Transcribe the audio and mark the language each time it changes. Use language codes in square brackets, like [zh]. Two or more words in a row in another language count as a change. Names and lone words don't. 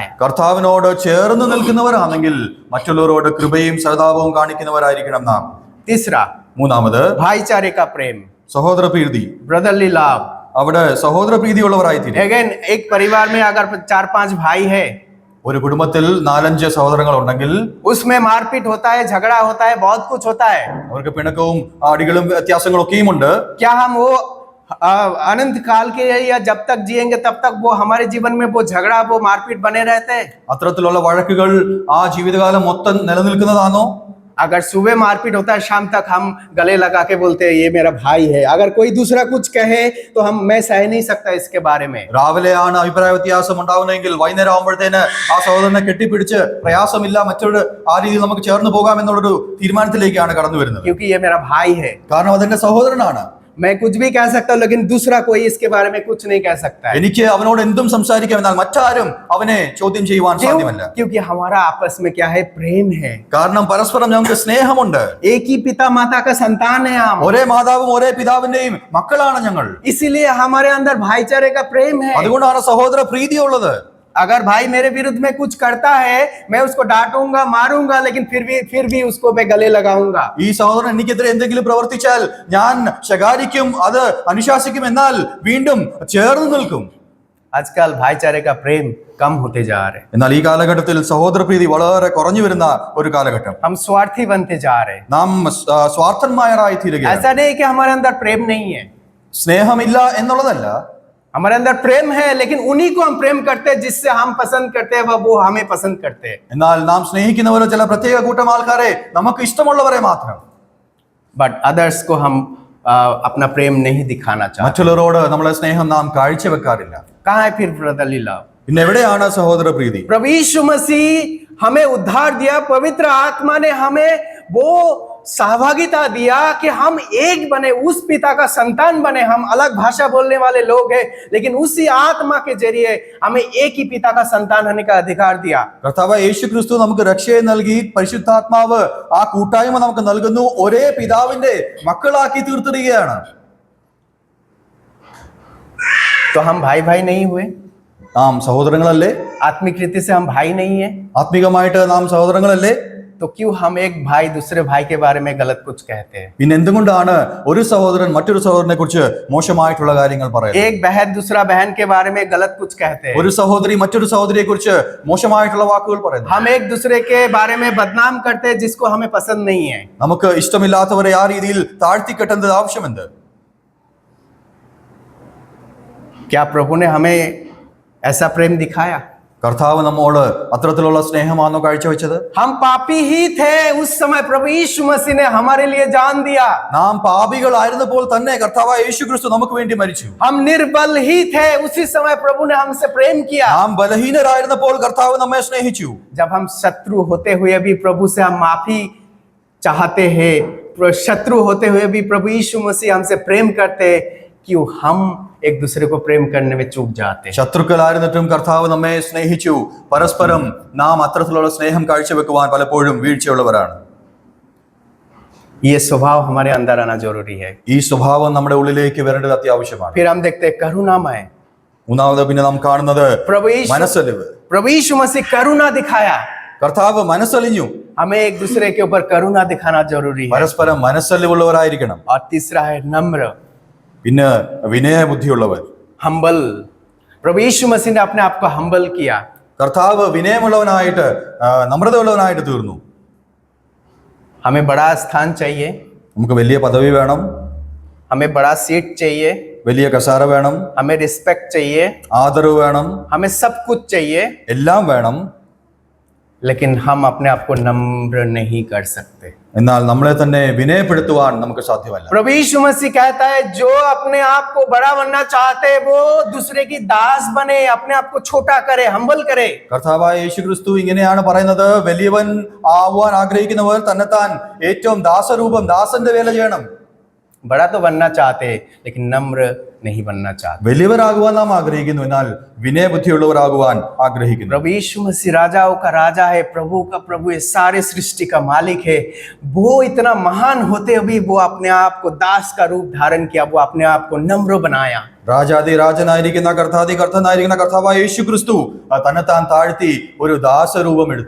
[ml] കർത്താവിനോട് ചേർന്ന് നിൽക്കുന്നവരാണെങ്കിൽ മറ്റുള്ളവരോട് കൃപയും സഹതാപവും കാണിക്കുന്നവരായിരിക്കണം നാം. [hi] तीसरा, [ml] മൂന്നാമത്, [hi] भाईचारे का प्रेम, [ml] സഹോദര പ്രീതി. [en] brotherly love. [ml] അവിടെ സഹോദര പ്രീതിയുള്ളവരായി തീരും. [hi] अगेन, एक परिवार में अगर 4-5 भाई है, [ml] ഒരു കുടുംബത്തിൽ 4-5 സഹോദരങ്ങൾ ഉണ്ടെങ്കിൽ [hi] उसमें मारपीट होता है, झगड़ा होता है, बहुत कुछ होता है. [ml] അവർക്ക് പിണക്കവും അടികളും വ്യത്യാസങ്ങളും ഒക്കെയും ഉണ്ട്. [hi] क्या हम वो अनंत काल के या जब तक जिएंगे तब तक वो हमारे जीवन में वो झगड़ा, वो मारपीट बने रहते हैं? [ml] അത്തരത്തിലുള്ള വഴക്കുകൾ ആ ജീവിതകാലം മൊത്തം നിലനിൽക്കുന്നതാണോ? [hi] अगर सुबह मारपीट होता है, शाम तक हम गले लगा के बोलते हैं ये मेरा भाई है. अगर कोई दूसरा कुछ कहे तो मैं सह नहीं सकता इसके बारे में. [ml] രാവിലെയാണ് അഭിപ്രായ വ്യത്യാസം ഉണ്ടാവുന്നതെങ്കിൽ വൈകുന്നേരം ആകുമ്പോഴത്തേന് ആ സഹോദരനെ കെട്ടിപ്പിടിച്ച് പ്രയാസമില്ല, മറ്റൊരു ആ രീതിയിൽ നമുക്ക് ചേർന്ന് പോകാം എന്നുള്ളൊരു തീരുമാനത്തിലേക്കാണ് കടന്നു വരുന്നത്. [hi] क्योंकि ये मेरा भाई है. [ml] കാരണം അതെന്റെ സഹോദരനാണ്. [hi] मैं कुछ भी कह सकता हूँ, लेकिन दूसरा कोई इसके बारे में कुछ नहीं कह सकता है. [ml] എനിക്ക് അവനോട് എന്തും സംസാരിക്കാം, എന്നാൽ മറ്റാരും അവനെ ചോദ്യം ചെയ്യുവാൻ സാധ്യമല്ല. [hi] क्योंकि हमारा आपस में क्या है? प्रेम है. [ml] കാരണം പരസ്പരം ഞങ്ങൾക്ക് സ്നേഹമുണ്ട്. [hi] एक ही पिता माता का संतान है हम. [ml] ഒരേ മാതാവും ഒരേ പിതാവിന്റെയും മക്കളാണ് ഞങ്ങൾ. [hi] इसीलिए हमारे अंदर भाईचारे का प्रेम है. [ml] അതുകൊണ്ടാണ് സഹോദര പ്രീതിയുള്ളത്. [hi] अगर भाई मेरे विरुद्ध में कुछ करता है, मैं उसको डांटूंगा, मारूंगा, लेकिन फिर भी उसको मैं गले लगाऊंगा. [ml] ഈ സഹോദരൻ എനിക്കെതിരെ എന്തെങ്കിലും പ്രവർത്തിച്ചാൽ ഞാൻ ശകാരിക്കും, അത് അനുശാസിക്കും, എന്നാൽ വീണ്ടും ചേർന്ന് നിൽക്കും. [hi] आजकल भाईचारे का प्रेम कम होते जा रहे हैं. [ml] എന്നാൽ ഈ കാലഘട്ടത്തിൽ സഹോദര പ്രീതി വളരെ കുറഞ്ഞു വരുന്ന ഒരു കാലഘട്ടം. [hi] हम स्वार्थी बनते जा रहे हैं. [ml] നാം സ്വാർത്ഥന്മാരായി തീരുകയാണ്. [hi] ऐसा नहीं कि हमारे अंदर प्रेम नहीं है. [ml] സ്നേഹമില്ല എന്നുള്ളതല്ല, [hi] हमारे अंदर प्रेम है, लेकिन उन्हीं को हम प्रेम करते हैं जिससे हम पसंद करते हैं, वो हमें पसंद करते हैं. [ml] എന്നാൽ നാം സ്നേഹിക്കുന്നവരോ ചില പ്രത്യേക കൂട്ടം ആൾക്കാരെ, നമുക്ക് ഇഷ്ടമുള്ളവരെ മാത്രം. [en] but others [hi] को हम अपना प्रेम नहीं दिखाना चाहते. [ml] മറ്റുള്ളവരോട് നമ്മളെ സ്നേഹം നാം കാഴ്ചവെക്കാറില്ല. [hi] कहाँ है फिर [en] brotherly love? [ml] പിന്നെ എവിടെയാണ് സഹോദര പ്രീതി? [hi] प्रभु यीशु मसीह हमें उद्धार दिया, पवित्र आत्मा ने हमें वो सहभागिता दिया कि हम एक बने, उस पिता का संतान बने. हम अलग भाषा बोलने वाले लोग हैं, लेकिन उसी आत्मा के जरिए हमें एक ही पिता का संतान होने का अधिकार दिया. [ml] കർത്താവ് യേശു ക്രിസ്തു നമുക്ക് രക്ഷയെ നൽകി, പരിശുദ്ധാത്മാവ് ആ കൂട്ടായ്മ നമുക്ക് നൽകുന്നു, ഒരേ പിതാവിന്റെ മക്കളാക്കി തീർത്തിരിക്കുകയാണ്. [hi] तो हम भाई भाई नहीं हुए? [ml] നാം സഹോദരങ്ങളല്ലേ? [hi] आत्मिक रीति से हम भाई नहीं है? [ml] ആത്മീകമായിട്ട് നാം സഹോദരങ്ങളല്ലേ? [hi] तो क्यों हम एक भाई दूसरे भाई के बारे में गलत कुछ कहते हैं? [ml] പിന്നെ എന്തുകൊണ്ടാണ് ഒരു സഹോദരൻ മറ്റൊരു സഹോദരനെ കുറിച്ച് മോശമായിട്ടുള്ള കാര്യങ്ങൾ പറയുന്നത്? [hi] एक बहन दूसरा बहन के बारे में गलत कुछ कहते हैं। [ml] ഒരു സഹോദരി മറ്റൊരു സഹോദരിയെ കുറിച്ച് മോശമായിട്ടുള്ള വാക്കുകൾ പറയുന്നു. [hi] हम एक दूसरे के बारे में बदनाम करते हैं जिसको हमें पसंद नहीं है। [ml] നമുക്ക് ഇഷ്ടമില്ലാത്തവരെ ആ രീതിയിൽ താഴ്ത്തിക്കെട്ടേണ്ടത് ആവശ്യമുണ്ട്. [hi] क्या प्रभु ने हमें ऐसा प्रेम दिखाया? [ml] കർത്താവ് നമ്മോട് അത്തരത്തിലുള്ള സ്നേഹമാണോ കാഴ്ചവെച്ചത്? [hi] हम पापी ही थे उस समय प्रभु यीशु मसीह ने हमारे लिए जान दिया। [ml] നാം പാപികളായിരുന്നപ്പോൾ തന്നെ കർത്താവായ യേശുക്രിസ്തു നമുക്ക് വേണ്ടി മരിച്ചു. [hi] हम निर्बल ही थे उसी समय प्रभु ने हमसे प्रेम किया। [ml] നാം ബലഹീനരായിരുന്നപ്പോൾ കർത്താവ് നമ്മെ സ്നേഹിച്ചു. [hi] जब हम शत्रु होते हुए भी प्रभु से हम माफी चाहते हैं, शत्रु होते हुए भी प्रभु यीशु मसीह हमसे प्रेम करते, क्यों हम एक दूसरे को प्रेम करने में चूक जाते हैं? [ml] ശത്രുക്കളായിരുന്നിട്ടും കർത്താവ് നമ്മെ സ്നേഹിച്ചു. പരസ്പരം നാം അത്തരത്തിലുള്ള സ്നേഹം കാഴ്ചവെക്കുവാൻ പലപ്പോഴും വീഴ്ചയുള്ളവരാണ്. [hi] ये स्वभाव हमारे अंदर आना जरूरी है। [ml] ഈ സ്വഭാവം നമ്മുടെ ഉള്ളിലേക്ക് വരേണ്ടത് അത്യാവശ്യമാണ്. [hi] फिर हम देखते हैं करुणामय। [ml] മൂന്നാമത് പിന്നെ നാം കാണുന്നത് [hi] प्रभु यीशु [ml] മനസ്സലിവ്. [hi] प्रभु यीशु मसीह करुणा दिखाया। [ml] കർത്താവ് മനസ്സലിഞ്ഞു. [hi] हमें एक दूसरे के ऊपर करुणा दिखाना जरूरी है। [ml] പരസ്പരം മനസ്സലിവുള്ളവരായിരിക്കണം. [hi] और तीसरा है नम्र, [ml] പിന്നെ വിനയബുദ്ധിയുള്ളവർ. [hi] हम्बल। प्रभु यीशु मसीह ने अपने आप को हम्बल किया। [ml] കർത്താവ് വിനയമുള്ളവനായിട്ട് നമ്രതയുള്ളവനായിട്ട് തീർന്നു. [hi] हमें बड़ा स्थान चाहिए, [ml] നമുക്ക് വലിയ പദവി വേണം, [hi] हमें बड़ा सीट चाहिए, [ml] വലിയ കസാര വേണം, [hi] हमें रिस्पेक्ट चाहिए, [ml] ആദരവ് വേണം, [hi] हमें सब कुछ चाहिए, [ml] എല്ലാം വേണം. [hi] लेकिन हम अपने आप को नम्र नहीं कर सकते। [ml] എന്നാൽ നമ്മളെ തന്നെ വിനയപ്പെടുത്തുവാൻ നമുക്ക് സാധ്യമല്ല. [hi] प्रभु यीशु मसीह कहता है जो अपने आप को बड़ा बनना चाहते हैं वो दूसरे की दास बने, अपने आप को छोटा करे, हम्बल करे। [ml] കർത്താവായ യേശുക്രിസ്തു ഇങ്ങനെയാണ് പറയുന്നത്, വലിയവൻ ആവാൻ ആഗ്രഹിക്കുന്നവർ തന്നെത്താൻ ഏറ്റവും ദാസരൂപം, ദാസന്റെ വേല ചെയ്യണം. [hi] बड़ा तो बनना चाहते हैं लेकिन नम्र नहीं बनना चाहते। [ml] വലിയവരാകുവാൻ നാം ആഗ്രഹിക്കുന്നു, എന്നാൽ വിനയബുദ്ധിയുള്ളവരാകുവാൻ ആഗ്രഹിക്കുന്നു. [hi] प्रभु यीशु मसीह राजाओं का राजा है, प्रभु का प्रभु है, सारे सृष्टि का मालिक है। वो इतना महान होते हुए वो अपने आप को दास का रूप धारण किया, वो अपने आप को नम्र बनाया। [ml] രാജാതി രാജനായിരിക്കുന്ന കർത്താതി കർത്തനായിരിക്കുന്ന കർത്താവായ യേശുക്രിസ്തു തന്നെത്താൻ താഴ്ത്തി ഒരു ദാസരൂപം എടുത്തു.